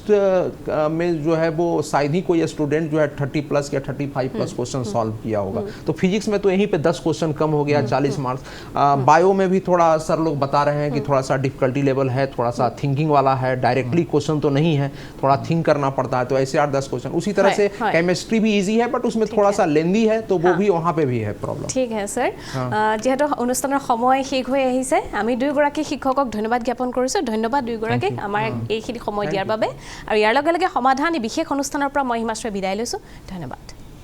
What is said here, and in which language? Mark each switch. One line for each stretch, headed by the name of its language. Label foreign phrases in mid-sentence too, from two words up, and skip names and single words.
Hindi: में जो है वो शायद ही कोई स्टूडेंट जो है 30 प्लस या 35 प्लस क्वेश्चन सॉल्व किया होगा तो फिजिक्स में तो यहीं पे 10 क्वेश्चन कम हो गया 40 मार्क्स बायो में भी थोड़ा सर लोग बता रहे हैं कि थोड़ा सा
English: difficulty level
Hindi: है थोड़ा सा थिंकिंग वाला है
English: directly question
Hindi: तो नहीं है थोड़ा थिंक करना पड़ता है तो ऐसे 8-10 क्वेश्चन उसी तरह से केमिस्ट्री भी इजी है बट उसमें थोड़ा सा लेंदी है तो वो भी वहाँ पे भी है प्रॉब्लम ठीक है सर
Assamese: যেহেতু অনুষ্ঠানৰ সময় শেষ হৈ আহিছে আমি দুয়োগৰাকী শিক্ষকক ধন্যবাদ জ্ঞাপন কৰিছোঁ ধন্যবাদ দুয়োগৰাকীক আমাৰ এইখিনি সময় দিয়াৰ বাবে আৰু ইয়াৰ লগে লগে সমাধান বিশেষ অনুষ্ঠানৰ পৰা মই হিমাশ্ৰী বিদায় লৈছোঁ ধন্যবাদ